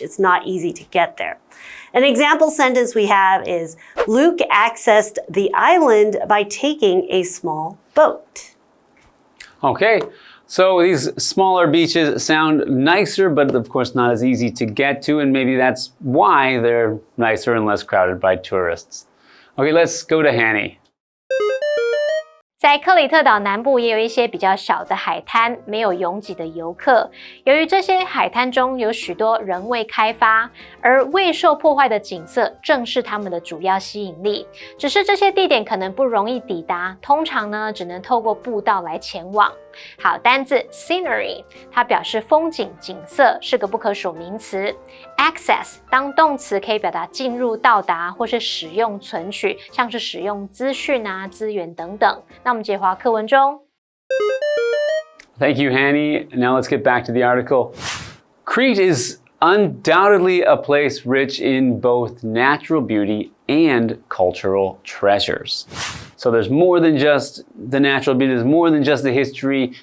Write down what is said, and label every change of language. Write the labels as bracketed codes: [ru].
[en] It's not easy to get there. An example sentence we have is, Luke accessed the island by taking a small boat. Okay, so these smaller beaches sound nicer, but of course not as easy to get to, and maybe that's why they're nicer and less crowded by tourists. Okay, let's go to Hanny. [zh] 在克里特岛南部也有一些比较小的海滩，没有拥挤的游客。由于这些海滩中有许多仍未开发，而未受破坏的景色正是它们的主要吸引力。只是这些地点可能不容易抵达，通常呢只能透过步道来前往。好，单字 scenery 它表示风景、景色，是个不可数名词。 Access 当动词可以表达进入、到达或是使用、存取，像是使用资讯啊、资源等等。那我们接滑课文中。 [en] Thank you, Hanny. Now let's get back to the article. Crete is undoubtedly a place rich in both natural beauty and cultural treasures. So there's more than just the natural beauty, there's more than just the history.